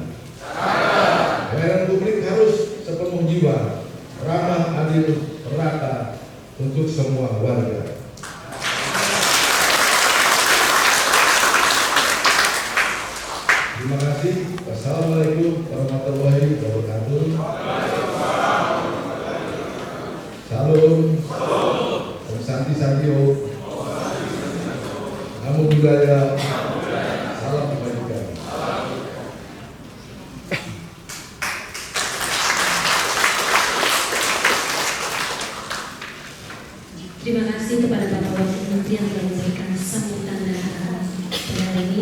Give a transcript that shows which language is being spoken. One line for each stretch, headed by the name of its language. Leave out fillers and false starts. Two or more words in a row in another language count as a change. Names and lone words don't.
Indonesian: Pelayanan publik harus sepenuh jiwa, ramah, adil, merata untuk semua warga. Terima kasih.
Arabic: والسلام عليكم ورحمة الله وبركاته.
Indonesian: Salam.
Sanskrit: Om Santi Santiyo.
Pali: Namo Buddhaya.
Indonesian: Salam kebajikan. Terima kasih kepada Bapak Wakil Menteri yang telah memberikan sambutan dan arahan pada hari ini.